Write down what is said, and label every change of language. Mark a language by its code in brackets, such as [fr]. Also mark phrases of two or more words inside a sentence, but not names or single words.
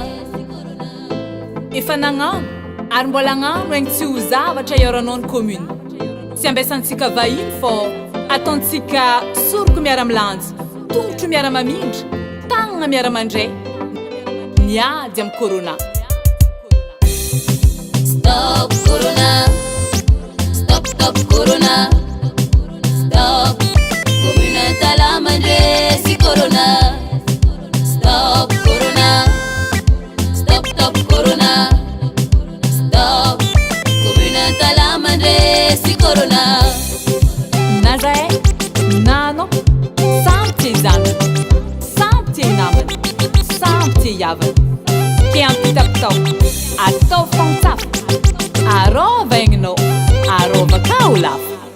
[mg] Efa nagnano ary mbola agnano egny tsy ho zavatra ioranao ny commune tsy ambesantsika vahiny fô ataontsika soroko miara-milanjy tongotro miara-mamindry tagnana miara-mandray miady amin'ny corona. [en] Stop corona, stop stop corona, stop commune Antala mandresi corona. Stop corona, stop stop corona, stop commune Antala mandresi corona. [mg] Na zahay na anao samy tia zanany samy tia namany samy tia havany ke ampitapitao atao fagnotsafa arova egninao arova ka ho lafo.